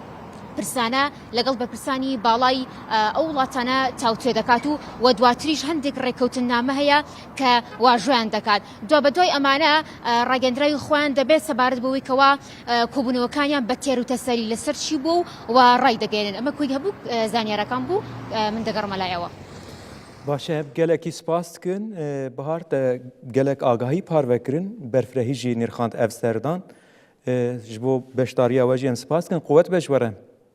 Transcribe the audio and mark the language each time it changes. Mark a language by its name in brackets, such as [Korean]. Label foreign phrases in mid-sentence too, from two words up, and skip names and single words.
[Central Kurdish] پرسانە لەگەڵ بەرپرسانی باڵای ئەو وڵاتانە تاوتوێ دەکات و دواتریش هەندێک ڕێککەوتنامە هەیە کە واژۆیان دەکات دوا بە دوای ئەمانە ڕاگەندراوی خۆیان دەبێت سەبارەت بەوەی کەوا کۆبوونەوەکانیان بە تێر و تەسەری لەسەر چی بوو و ڕای دەگەێنن ئەمە کۆی هەبوو زانیارەکان بوو من دەگەڕمە لایەوە [Kurdish] باشه gelekî spas dikin bihar te gelek agahî parvekirin berfrehî jî nîrxand ev serdan ji bo beşdariya we jî em spas dikin quwet beş were